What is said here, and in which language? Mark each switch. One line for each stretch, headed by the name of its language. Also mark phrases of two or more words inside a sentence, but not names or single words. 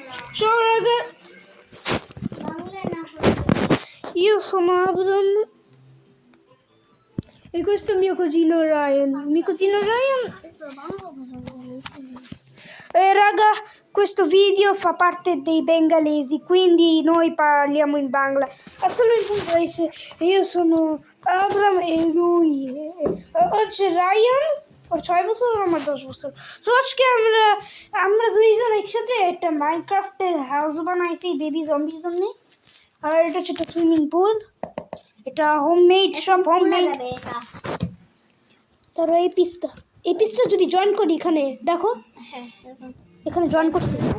Italian: So raga, io sono Abram e questo è il mio cugino Ryan. Mio cugino Ryan. Raga, questo video fa parte dei bengalesi, quindi noi parliamo in bangla. Assalamu alaikum. Io sono Abram e lui
Bangla: হচ্ছে রায়ান ওর 6 বছর আমার 10 বছর। সো আজকে আমরা দুইজন একসাথে একটা মাইনক্রাফটের হাউস বানাইছি
English: baby zombieর
Bangla: জন্য। আর এটা হচ্ছে একটা
English: swimming pool,
Bangla: এটা হোমমেড, সব হোমমেড। তারপর এই পিসটা যদি জয়েন করি এখানে দেখো, এখানে জয়েন করছি।